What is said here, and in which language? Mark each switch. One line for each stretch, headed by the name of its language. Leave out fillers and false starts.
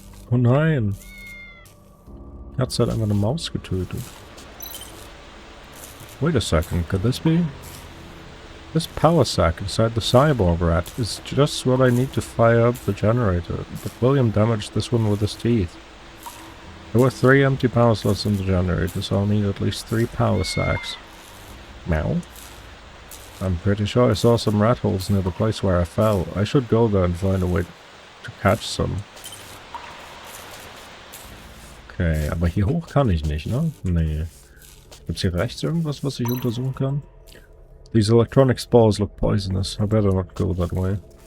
German: Oh nein! Katze hat einfach eine Maus getötet.
English: Wait a second, could this be? This power sack inside the cyborg rat is just what I need to fire up the generator, but William damaged this one with his teeth. There were 3 empty power slots in the generator, so I'll need at least 3 power sacks. Meow? I'm pretty sure I saw some rat holes near the place where I fell. I should go there and find a way to catch some.
German: Okay, aber hier hoch kann ich nicht, ne? Nee. Gibt's hier rechts irgendwas, was ich untersuchen kann?
English: These electronic spores look poisonous. I better not go that way.